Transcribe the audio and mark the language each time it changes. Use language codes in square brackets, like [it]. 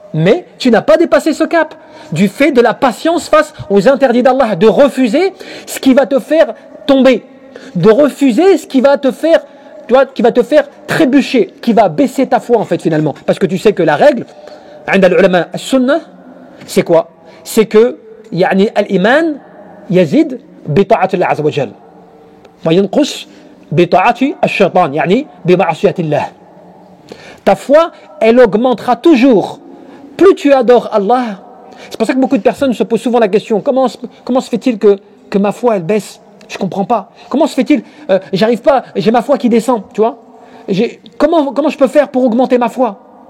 [fr] Mais tu n'as pas dépassé ce cap du fait de la patience face aux interdits d'Allah, de refuser ce qui va te faire tomber, de refuser ce qui va te faire, tu vois, qui va te faire trébucher, qui va baisser ta foi en fait finalement. Parce que tu sais que la règle, [ar] عند العلماء السنة, [fr] c'est quoi? C'est que [ar] يعني الإيمان يزيد بطاعة الله عز وجل وينقص بطاعة الشيطان يعني بمعصية الله. [fr] Ta foi, elle augmentera toujours. Plus tu adores Allah. C'est pour ça que beaucoup de personnes se posent souvent la question, comment se fait-il que ma foi elle baisse? Je comprends pas. Comment se fait-il j'arrive pas, j'ai ma foi qui descend, tu vois? Comment je peux faire pour augmenter ma foi?